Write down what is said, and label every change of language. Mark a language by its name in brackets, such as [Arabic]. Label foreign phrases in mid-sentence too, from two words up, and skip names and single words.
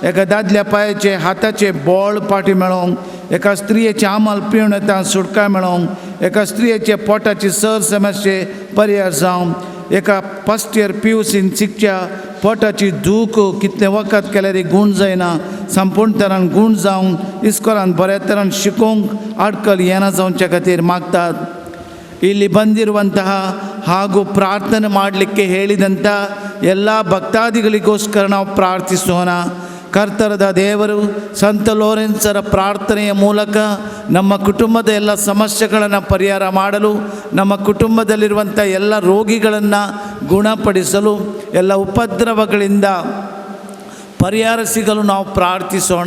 [Konkani] एका दादल्या पांयाचे हाताचे बोळ पाटी मेळोवंक एका स्त्रियेचे आमल पिवण येता सुटका मेळोवंक एका स्त्रियेचे पोटाची सर समस्ये पर्याय जावंक एका [English] first year [Konkani] PUCन शिकच्या पोटाची दूख कितले वखत केल्यार गूण जायना संपूर्ण तरान गूण जावंक इस्कॉलान बऱ्या तरान शिकोवंक आडकल येना जावचे खातीर मागतात. [Kannada] ಇಲ್ಲಿ ಬಂದಿರುವಂತಹ ಹಾಗೂ ಪ್ರಾರ್ಥನೆ ಮಾಡಲಿಕ್ಕೆ ಹೇಳಿದಂಥ ಎಲ್ಲ ಭಕ್ತಾದಿಗಳಿಗೋಸ್ಕರ ನಾವು ಪ್ರಾರ್ಥಿಸೋಣ. ಕರ್ತರದ ದೇವರು ಸಂತ ಲೋರೆನ್ಸರ ಪ್ರಾರ್ಥನೆಯ ಮೂಲಕ ನಮ್ಮ ಕುಟುಂಬದ ಎಲ್ಲ ಸಮಸ್ಯೆಗಳನ್ನು ಪರಿಹಾರ ಮಾಡಲು ನಮ್ಮ ಕುಟುಂಬದಲ್ಲಿರುವಂಥ ಎಲ್ಲ ರೋಗಿಗಳನ್ನು ಗುಣಪಡಿಸಲು ಎಲ್ಲ ಉಪದ್ರವಗಳಿಂದ ಪರಿಹಾರ ಸಿಗಲು ನಾವು ಪ್ರಾರ್ಥಿಸೋಣ.